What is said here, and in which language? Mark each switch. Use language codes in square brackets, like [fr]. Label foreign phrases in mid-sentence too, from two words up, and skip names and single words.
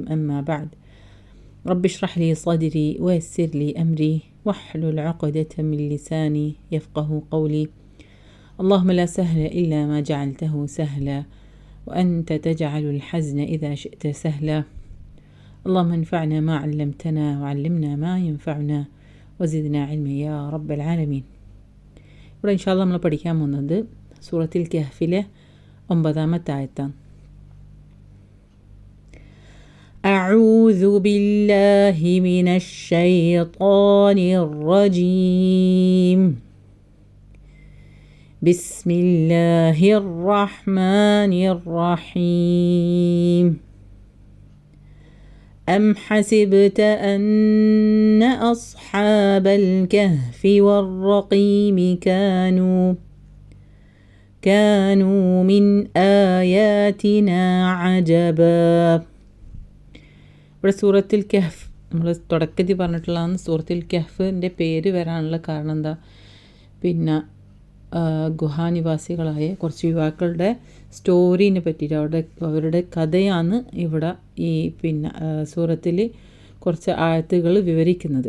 [ar] أما بعد، رب اشرح لي صدري ويسر لي أمري واحلل عقدة من لساني يفقه قولي. اللهم لا سهل إلا ما جعلته سهلا وأنت تجعل الحزن إذا شئت سهلا. اللهم انفعنا ما علمتنا وعلمنا ما ينفعنا وزدنا علما يا رب العالمين. [ml] ഇവിടെ [ar] إن شاء الله [ml] നമ്മൾ പഠിക്കാൻ പോകുന്നത് സൂറത്തുൽ കഹ്ഫിലെ 9-ാമത്തെ ആയത്താണ്. [ar] أعوذ بالله من الشيطان الرجيم. بسم الله الرحمن الرحيم. أم حسبت أن أصحاب الكهف والرقيم كانوا من آياتنا عجبا. [ml] ഇവിടെ സൂറത്തുൽ കഹ്ഫ് നമ്മൾ തുടക്കത്തിൽ പറഞ്ഞിട്ടുള്ളതാണ്. സൂറത്തുൽ കഹ്ഫിൻ്റെ പേര് വരാനുള്ള കാരണം എന്താ? പിന്നെ ഗുഹാനിവാസികളായ കുറച്ച് യുവാക്കളുടെ സ്റ്റോറീനെ പറ്റിയിട്ട് അവരുടെ കഥയാണ് ഇവിടെ ഈ സൂറത്തിൽ കുറച്ച് ആയത്തുകൾ വിവരിക്കുന്നത്.